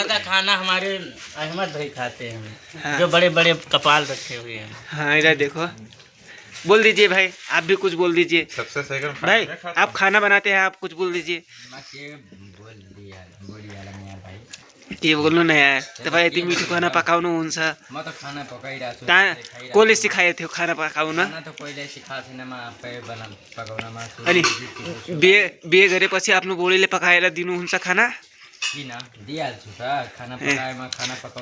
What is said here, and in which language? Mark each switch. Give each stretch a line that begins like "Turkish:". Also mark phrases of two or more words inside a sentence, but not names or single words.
Hindi: ज्यादा खाना हमारे अहमद भाई खाते हैं। हाँ। जो बड़े बड़े कपाल रखे हुए हैं। हाँ इधर देखो, बोल दीजिए भाई, आप भी कुछ बोल दीजिए। सबसे सही भाई आप खाना बनाते हैं, आप कुछ बोल दीजिए।
Nepali: के बोल्नु न यार, तपाईँ यति मिठो खाना पकाउनुहुन्छ। म त खाना पकाइरहेको छु। कसले सिकाएको थियो खाना पकाउन? खाना त पहिले सिकाएको थिएन, म आफै पकाउनमा छु। अनि बिहे गरेपछि आफ्नो बुढीले पकाएर दिनुहुन्छ खाना? किन दिइहाल्छु त, खाना पकाएमा खाना पकाउन।